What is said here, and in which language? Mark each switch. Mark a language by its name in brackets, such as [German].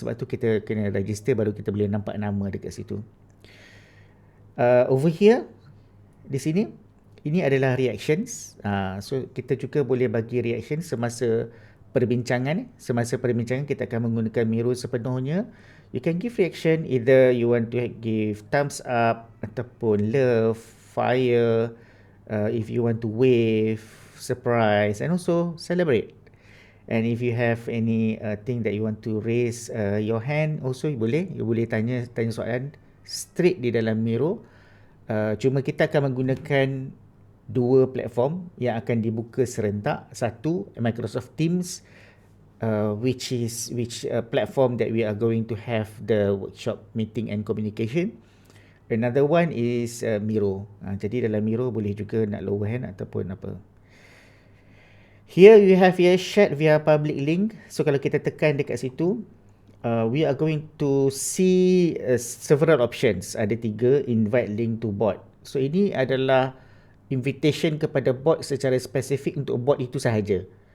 [Malay] Sebab tu kita kena register baru kita boleh nampak nama dekat situ. [English] Over here, [Malay] di sini, ini adalah reactions. So kita juga boleh bagi reaction semasa perbincangan. Semasa perbincangan kita akan menggunakan Miro sepenuhnya. [English] You can give reaction, either you want to give thumbs up [Malay] ataupun [English] love, fire, if you want to wave, surprise and also celebrate. And if you have any thing that you want to raise your hand, also you [Malay] boleh tanya soalan [English] straight [Malay] di dalam [English] Miro. [Malay] Cuma kita akan menggunakan dua platform yang akan dibuka serentak. Satu, [English] Microsoft Teams, which platform that we are going to have the workshop meeting and communication. Another one is Miro. [Malay] Jadi dalam Miro boleh juga nak lower hand ataupun apa. [English] Here you have here shared via public link. [Malay] So kalau kita tekan dekat situ, [English] we are going to see several options. [Malay] Ada 3, [English] invite link to board. [Malay] So ini adalah invitation kepada board secara spesifik untuk board itu sahaja.